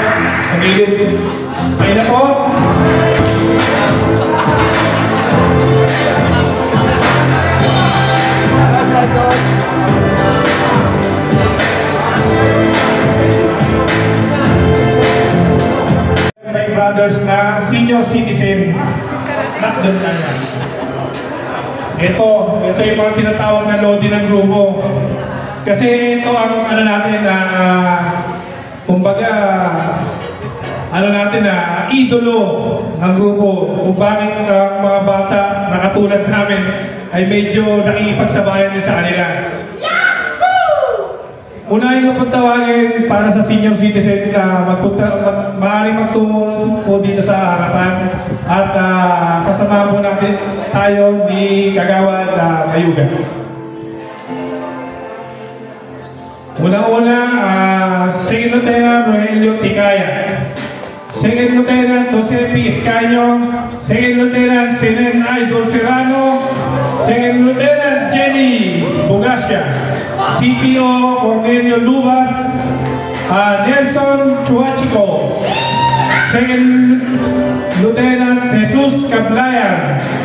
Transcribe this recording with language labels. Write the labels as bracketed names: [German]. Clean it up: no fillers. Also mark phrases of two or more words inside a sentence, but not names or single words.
[Filipino] Nagilid. Ayun na po. Bike Brothers na [English] senior citizen. Not the [Filipino] Ito yung mga tinatawag na lodi ng grupo. Kasi ito ang natin na kumbaga idolo ng grupo kung bakit mga bata na katulad namin ay medyo nakikipagsabayan din sa kanila. Unahin ko tawagin para sa [English] senior citizen [Filipino] na maaaring magtungo po dito sa harapan at sasamahan po natin tayo ni Kagawad Mayuga. Una-una, Second Lieutenant Rogelio Ticaya, Second Lieutenant Josepi Escaño, Second Lieutenant Sinen Idol Serrano, Second Lieutenant Jenny Bugasya, CPO Cornelio Lubas, Nelson Chuachico, Second Lieutenant Jesus Cablayan.